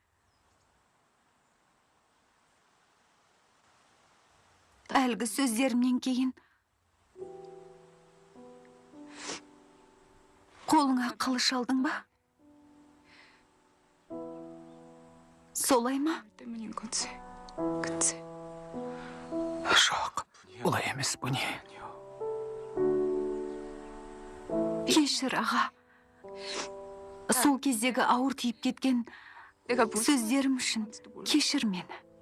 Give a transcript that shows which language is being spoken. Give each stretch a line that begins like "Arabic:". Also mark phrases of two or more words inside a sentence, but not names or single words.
Kazakh: Әлгі сөздерімнен кейін қолыңа қылыш алдың ба? Солай ма?
Korean: 때문인 거지. 그치?
Kazakh: Жоқ, олай емес bu не? Кешір, аға. Сол кездегі ауыр тиіп кеткен
Korean: 내가 무슨
Kazakh: сөздерім үшін кешір мені.